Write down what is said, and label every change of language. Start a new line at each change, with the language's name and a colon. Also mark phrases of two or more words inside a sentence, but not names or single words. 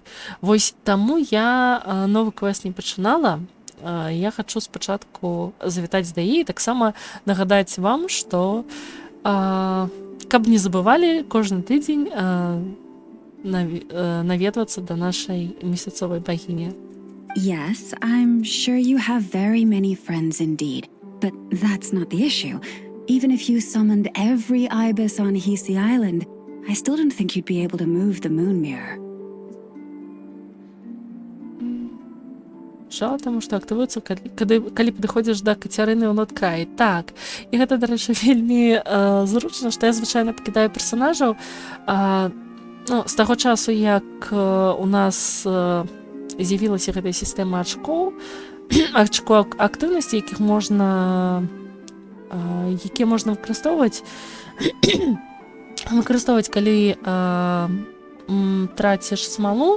Belarusian: Вось таму я новы квест не пачынала. Я хачу спачатку завітаць да яе, таксама нагадаць вам, што каб не забывалі кожны тыдзень наведвацца да нашай месяцовай багіні.
English: Yes, I'm sure you have very many friends indeed, but that's not the issue. Even if you summoned every ibis on Hisi Island, I still don't think you'd be able to move the moon mirror.
Belarusian: Жал, таму што актывуецца, калі падыходзіш да Кацярыны ў Ноткраі. Так, і гэта, дарэчы, вельмі зручна, што я звычайна пакідаю персанажаў. З таго часу, як у нас з'явілася гэтая сістэма ачкоў актыўнасці, якія можна выкарыстоўваць, калі траціш смалу.